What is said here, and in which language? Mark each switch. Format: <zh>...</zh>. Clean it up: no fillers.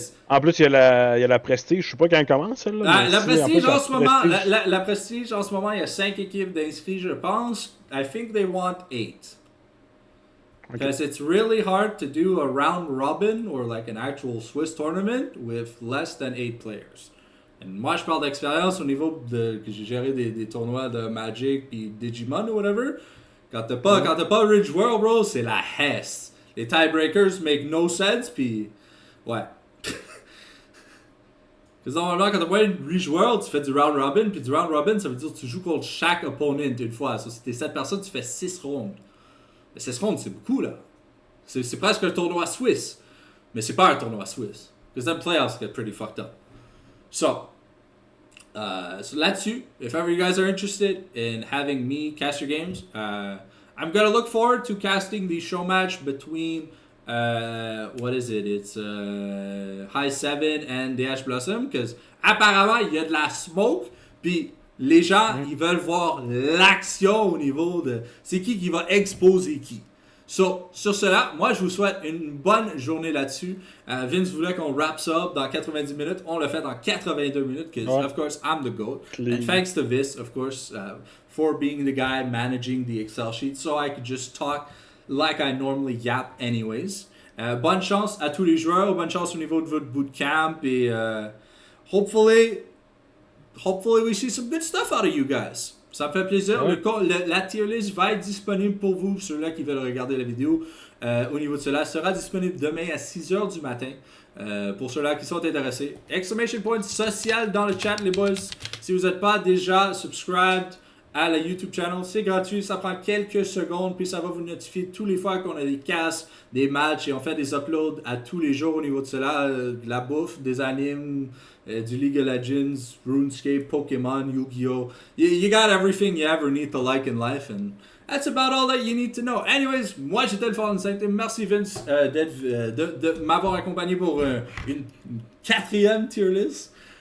<fr>En plus, il y a la Prestige. Je sais pas quand elle commence, celle-là. La Prestige, en ce moment, la Prestige, en ce moment, il y a 5 équipes d'inscrits, je pense.</fr> <en>I think they want 8. Because it's really hard to do a round robin or like an actual Swiss tournament with less than 8 players.</en> <fr>Et moi, je parle d'expérience au niveau que j'ai géré des tournois de Magic puis Digimon ou whatever. Quand t'as pas Ridge World, bro, c'est la hesse. Les</fr> <en>tiebreakers make no sense,</en> <fr>puis ouais. Parce que normalement, quand t'as pas Ridge World, tu fais du round robin, puis du round robin, ça veut dire que tu joues contre chaque opponent une fois. So, si t'es 7 personnes, tu fais 6 rounds. 6 rounds, c'est beaucoup, là. C'est presque un tournoi suisse. Mais c'est pas un tournoi suisse.</fr> <en>Because then playoffs get pretty fucked up. So</en> <fr>là-dessus,</fr> <en>if ever you guys are interested in having me cast your games, I'm gonna look forward to casting the show match between, what is it? It's High 7 and Dash Blossom, because</en> <fr>apparemment, il y a de la smoke, puis les gens, ils veulent voir l'action au niveau de c'est qui va exposer qui. So, sur cela, moi, je vous souhaite une bonne journée là-dessus. Vince voulait qu'on wrap ça up dans 90 minutes. On l'a fait dans 82 minutes,</fr> <en>because, of course, I'm the GOAT. And thanks to Vince, of course, for being the guy managing the Excel sheet, so I could just talk like I normally yap anyways.</en> <fr>Bonne chance à tous les joueurs. Bonne chance au niveau de votre bootcamp.</fr> <en>Et hopefully we see some good stuff out of you guys.</en> <fr>Ça me fait plaisir. La tier list va être disponible pour vous, ceux-là qui veulent regarder la vidéo. Au niveau de cela, sera disponible demain à 6h du matin. Pour ceux-là qui sont intéressés. Exclamation point social dans le chat, les boys. Si vous n'êtes pas déjà subscribed à la YouTube channel, c'est gratuit. Ça prend quelques secondes. Puis ça va vous notifier tous les fois qu'on a des casts, des matchs. Et on fait des uploads à tous les jours au niveau de cela. De la bouffe, des animes, du League of Legends, RuneScape, Pokémon, Yu-Gi-Oh!</fr> <en>You got everything you ever need to like in life, and that's about all that you need to know.</en> <fr>Anyways, moi j'étais le Fallen Saint. Merci Vince de m'avoir accompagné pour une 4e tier list.</fr>